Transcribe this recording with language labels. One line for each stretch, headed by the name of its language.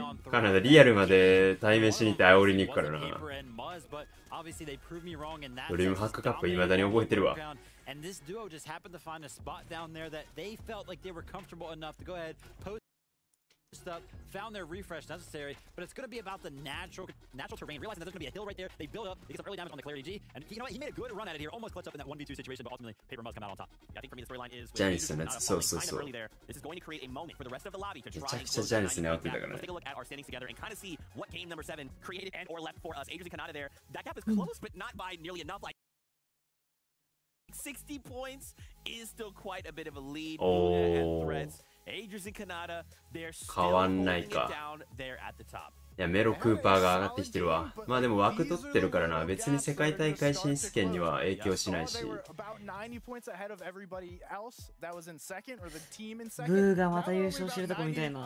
Japanese: カナダリアルまで対面しに行って煽りに行くからな。ドリームハックカップ未だに覚えてるわ。
English: And this duo just happened to find a spot down there that they felt like they were comfortable enough to go ahead, post up, found their refresh necessary, but it's going to be about the natural terrain, realizing that there's going to be a hill right there. They build up, they get some early damage on the Clarity G, and you know what, he made a good run at it here, almost clutched up in that 1v2 situation, but ultimately Paper Muzz come out on top. I think for me the storyline is Janice and that's so early there. This is going to create a moment for the rest of the lobby to try and
Japanese: めちゃくちゃ Janice に煽ってたからね。
English: Let's take a look at our standings together and kind of see what game number 7 created and or left for us. Adrian and Kanata there. That gap is close, but not by nearly enough. Like 60 points is still quite a bit of a lead. And threats. Adrian and Kanata, they're still holding it down there at the top.
Japanese: いや、メロクーパーが上がってきてるわ。まあでも枠取ってるからな。別に世界大会進出権には影響しないし。ブーがまた優勝してるとこみたいな。